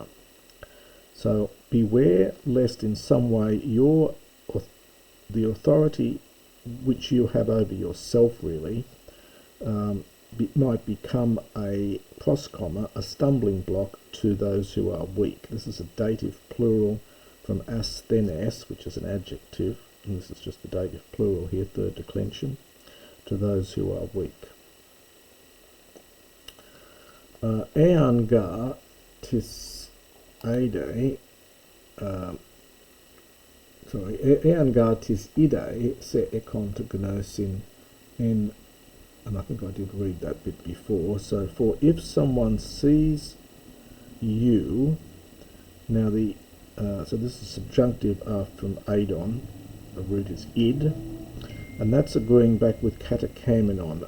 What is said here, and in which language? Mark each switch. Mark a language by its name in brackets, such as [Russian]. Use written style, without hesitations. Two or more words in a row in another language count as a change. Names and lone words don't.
[English] So beware lest in some way the authority which you have over yourself really might become a pros comma, a stumbling block to those who are weak. This is a dative plural from asthenes, which is an adjective, and this is just the dative plural here, third declension, to those who are weak. [Greek] Ἐὰν γάρ τις ἴδῃ, ἐὰν γάρ τις ἴδῃ σὲ ἔχων τὸ γνῶσιν ἐν, [English] and I think I did read that bit before. So for if someone sees you, now so this is subjunctive from eidon, the root is id, and that's agreeing back with katakamenon.